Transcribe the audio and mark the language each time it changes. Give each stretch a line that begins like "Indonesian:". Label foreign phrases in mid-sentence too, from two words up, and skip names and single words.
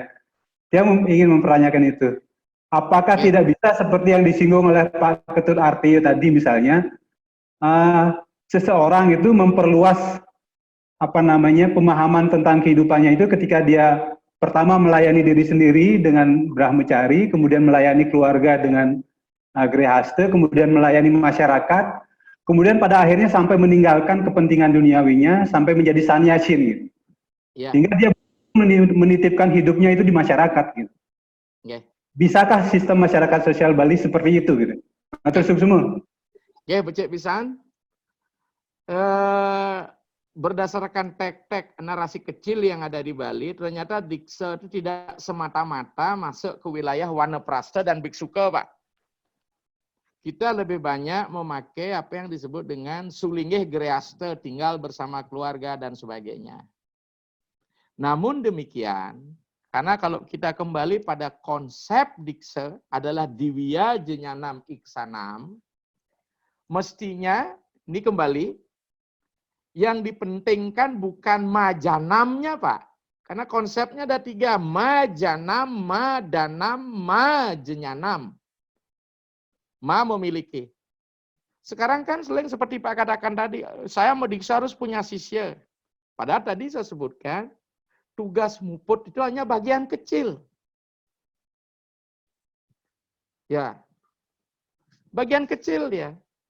Indonesian: Dia ingin mempertanyakan itu. Apakah tidak bisa seperti yang disinggung oleh Pak Ketut Artiyo tadi misalnya, seseorang itu memperluas apa namanya pemahaman tentang kehidupannya itu ketika dia pertama melayani diri sendiri dengan brahmacari, kemudian melayani keluarga dengan grihaste, kemudian melayani masyarakat, kemudian pada akhirnya sampai meninggalkan kepentingan duniawinya sampai menjadi sannyasin gitu. Sehingga dia menitipkan hidupnya itu di masyarakat gitu. Bisakah sistem masyarakat sosial Bali seperti itu gitu?
Balinese: Matur suksuma. Becik pisan.
Indonesian: Berdasarkan tek-tek narasi kecil yang ada di Bali, ternyata diksa itu tidak semata-mata masuk ke wilayah waneprasta dan biksuke, Pak. Kita lebih banyak memakai apa yang disebut dengan sulinggih grihaste, tinggal bersama keluarga dan sebagainya. Namun demikian, karena kalau kita kembali pada konsep diksa adalah
Sanskrit: दिव्य ज्ञानम् ईक्षणम्,
Indonesian: mestinya ini kembali yang dipentingkan bukan majanamnya, Pak. Karena konsepnya ada 3, majanam, madanam, majenyanam. Ma memiliki. Sekarang kan sering seperti Pak katakan tadi, saya mau diksa harus punya sisya. Padahal tadi saya sebutkan, tugas muput itu hanya bagian kecil. Ya, bagian kecil dia.